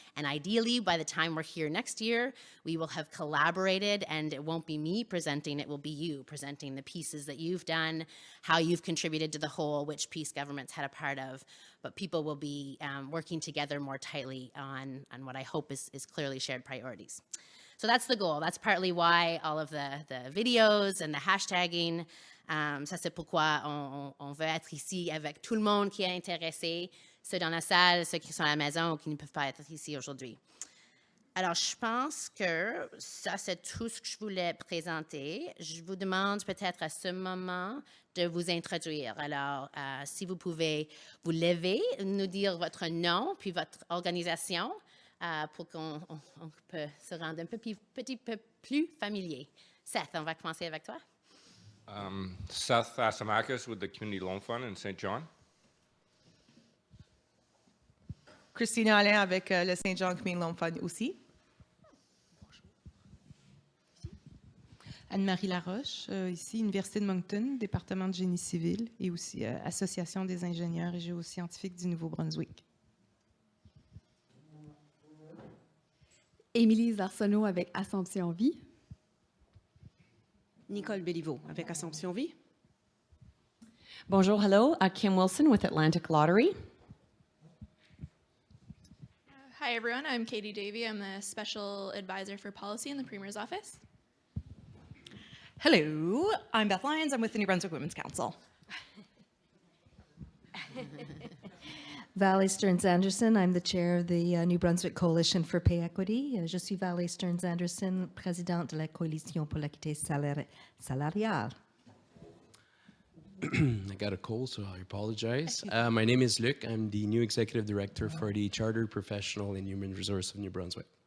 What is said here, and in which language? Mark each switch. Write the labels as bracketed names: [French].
[English] And ideally, by the time we're here next year, we will have collaborated, and it won't be me presenting, it will be you presenting the pieces that you've done, how you've contributed to the whole, which piece government's had a part of. But people will be working together more tightly on what I hope is clearly shared priorities. So that's the goal. That's partly why all of the videos and the hashtagging. [French] Ça, c'est pourquoi on veut être ici avec tout le monde qui est intéressé, ceux dans la salle, ceux qui sont à la maison ou qui ne peuvent pas être ici aujourd'hui. Alors, je pense que ça, c'est tout ce que je voulais présenter. Je vous demande peut-être à ce moment de vous introduire. Alors, si vous pouvez vous lever, nous dire votre nom, puis votre organisation, pour qu'on peut se rendre un petit peu plus familier. Seth, on va commencer avec toi. [English] Seth Asamakis with the Community Loan Fund in St. John. [French] Christine Alain avec le St. John Community Loan Fund aussi. Anne-Marie Laroche, ici, Université de Moncton, département de génie civil et aussi Association des ingénieurs et géoscientifiques du Nouveau-Brunswick. Émilie Arsenault avec Assomption Vie. Nicole Béliveau avec Assomption Vie. Bonjour, [English] hello. Kim Wilson with Atlantic Lottery. Hi, everyone. I'm Katie Davey. I'm the Special Advisor for Policy in the Premier's Office. Hello, I'm Beth Lyons. I'm with the New Brunswick Women's Council. Valerie Stearns-Anderson, I'm the chair of the New Brunswick Coalition for Pay Equity. [French] Je suis Valerie Stearns-Anderson, présidente de la Coalition pour l'équité salariale. [English] I got a cold, so I apologize. My name is Luc. I'm the new executive director for the Chartered Professional in Human Resource of New Brunswick.